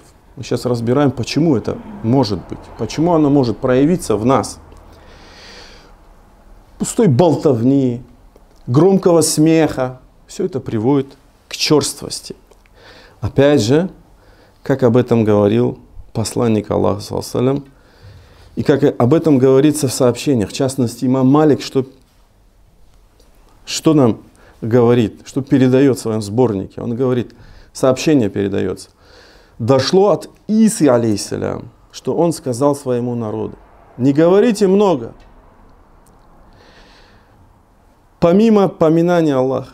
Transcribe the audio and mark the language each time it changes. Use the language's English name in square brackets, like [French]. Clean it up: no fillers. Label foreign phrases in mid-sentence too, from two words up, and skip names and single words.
[Russian] Мы сейчас разбираем, почему это может быть, почему оно может проявиться в нас. Пустой болтовни, громкого смеха, все это приводит к черствости. Опять же, как об этом говорил посланник Аллаха, [Arabic] صلى الله عليه وسلم, [Russian] и как об этом говорится в сообщениях, в частности, имам Малик, что нам говорит, что передает в своем сборнике. Он говорит, сообщение передается. Дошло от Исы, алейхиссалям, что он сказал своему народу: не говорите много, помимо поминания Аллаха.